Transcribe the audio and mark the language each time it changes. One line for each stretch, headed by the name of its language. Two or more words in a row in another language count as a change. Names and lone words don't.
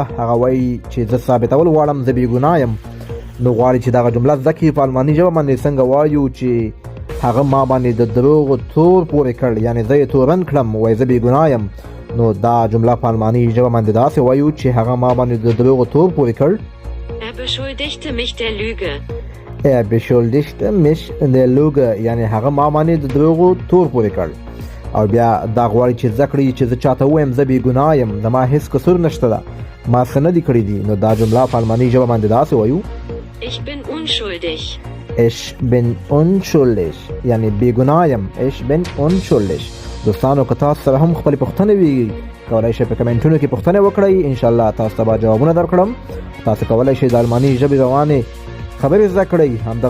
Pashto: هغه وایي چې زه ثابتول غواړم زه بېګناه یم، نو غواړي چې دغه جمله زده کړي په الماني ژبه باندې. څنګه وایو چې هغه ما باندې د دروغو تور پورې کړ، یعنې زه یې تورن کړم، وایي زه بېګناه یم. نو دا جمله په الماني ژبه باندې داسې وایو چې هغه ما باندې د دروغو تور پورې کړ.
German: Er beschuldigte mich der Lüge. Er beschuldigte mich der Lüge،
Pashto: یعنی هغه ما باندې د دروغو تور پورې کړ. او بیا دا غواړي چې زده کړي چې زه چاته ووایم زه بېګناه یم، زما هېڅ قصور نشته ده، ما څه نه دي کړي دي. نو دا جمله په الماني ژبه باندې داسې وایو:
German: Ich bin unschuldig. Ich bin unschuldig،
Pashto: یعنی بېګناه یم.
German: Ich bin unschuldig.
Pashto: دوستانو که تاسو سره هم خپلې پوښتنې وي کولی شئ په کمنټونو کې پوښتنې وکړئ، انشاءالله تاسو ته به جوابونه درکړم. تاسو کولی شئ د الماني ژبې روانې خبرې زده کړئ. همدغه